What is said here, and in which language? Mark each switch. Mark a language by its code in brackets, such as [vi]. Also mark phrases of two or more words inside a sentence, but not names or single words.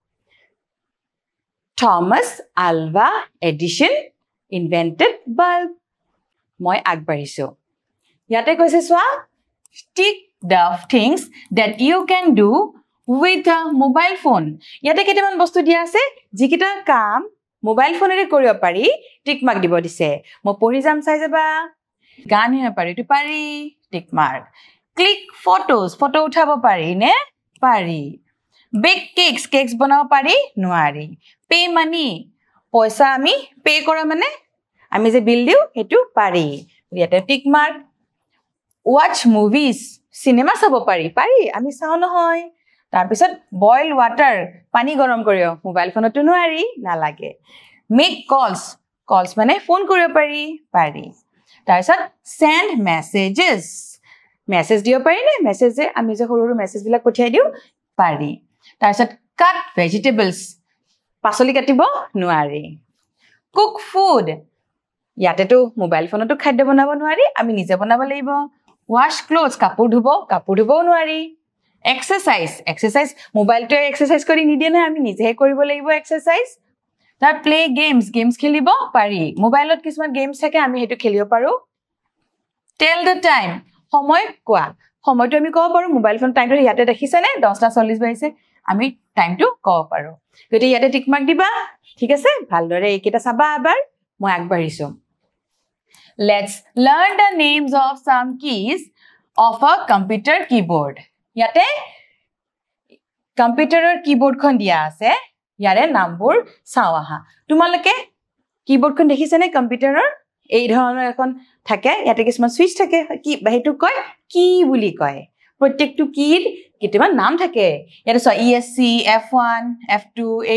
[en] Thomas Alva Edison invented bulb [as] মই আগবাঢ়িছো ইয়াতে কৈছে সোৱা [en] stick the things that you can do with a mobile phone [as] ইয়াতে কেইটামান বস্তু দিয়া আছে যিকিটা কাম [en] mobile phone [as] কৰিব পাৰি [en] tick mark [as] দিব দিছে মই পঢ়ি যাম চাই যাবা গান হিনা পাৰি টু পাৰি [en] tick mark click photos [as] ফটো উঠাব পাৰি নে পাৰি [en] bake cakes [as] বনাব পাৰি নোৱাৰি [en] pay money [as] পইচা আমি পে কৰা মানে আমি যে বিল দিও হেতু পাৰি ইয়াতে [en] tick mark watch movies cinema [as] চাব পাৰি আমি চাও নহয় তাৰ পিছত [en] boil water [as] পানী গৰম কৰিও [en] mobile phone [as] নোৱাৰি না লাগে [en] make calls [as] মানে ফোন কৰিব পাৰি তাৰ পিছত send message দিও পাৰি নে মেছেজ যে আমি যে সৰু মেছেজ বিলাক পঠিয়াই দিও পাৰি তাৰ পিছত [en] cut vegetables [as] পাচলি কাটিব নোৱাৰি [en] cook food [as] ইয়াতেটো [en] mobile phone [as] খাদ্য বনাব নোৱাৰি আমি নিজে বনাব লাগিব [en] wash clothes [as] কাপোৰ ধুব নোৱাৰি exercise মোবাইলটো এক্সাৰসাইজ কৰি নিদিয়ে না আমি নিজে কৰিব লাগিব এক্সাৰসাইজ তাৰ [en] play games [as] খেলিব পাৰি মোবাইলত কিছুমান গেমছ থাকে আমি হেতু খেলিব পাৰো [en] tell the time [as] সময় কোৱা সময়টো আমি কব পাৰো [en] mobile phone time [as] ইয়াতে দেখিছে নে 10:40 বাজিছে আমি টাইমটো কব পাৰো গতি ইয়াতে [en] tick mark [as] দিবা ঠিক আছে ভালদৰে এইকেটা চাবা এবাৰ মই আগবাঢ়িছো [en] let's learn the names of some keys of a computer keyboard [as] ইয়াতে কম্পিউটাৰৰ কিবোৰ্ডখন দিয়া আছে ইয়াৰে নামবোৰ চাও আহা তোমালোকে কিবোৰ্ডখন দেখিছানে কম্পিউটাৰৰ এই ধৰণৰ এখন থাকে ইয়াতে কিছুমান সুইচ থাকে কি হেতু কয় কি বুলি কয় প্ৰত্যেকটো কিৰ কিমান নাম থাকে ইয়াতে চ ESC F1 F2 এই